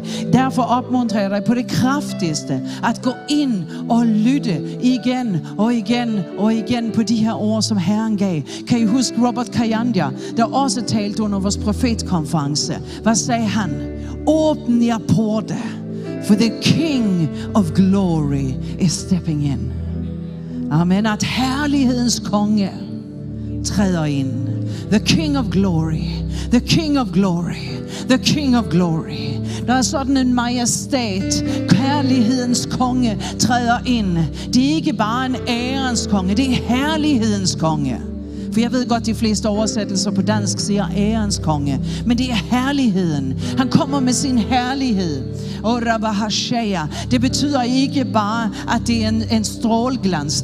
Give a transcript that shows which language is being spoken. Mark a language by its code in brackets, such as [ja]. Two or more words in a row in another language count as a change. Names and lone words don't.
[da] Derfor opmuntrer jeg dig på det kraftigste, at gå ind og lytte igen og igen og igen på de her ord, som Herren gav. Kan I huske Robert Kayanda, der også talte under vores profetkonference? Hvad sagde han? Åbn jer porte, [en] for the King of Glory is stepping in. [da] Amen. At herlighedens konge træder ind. [en] The King of Glory. The King of Glory. The King of Glory. [da] Der er sådan en majestat. Herlighedens konge træder ind. Det er ikke bare en ærens konge, det er herlighedens konge. For jeg ved godt, de fleste oversættelser på dansk siger ærens konge. Men det er herligheden. Han kommer med sin herlighed. Og Rabahashaya, det betyder ikke bare, at det er en strålglans.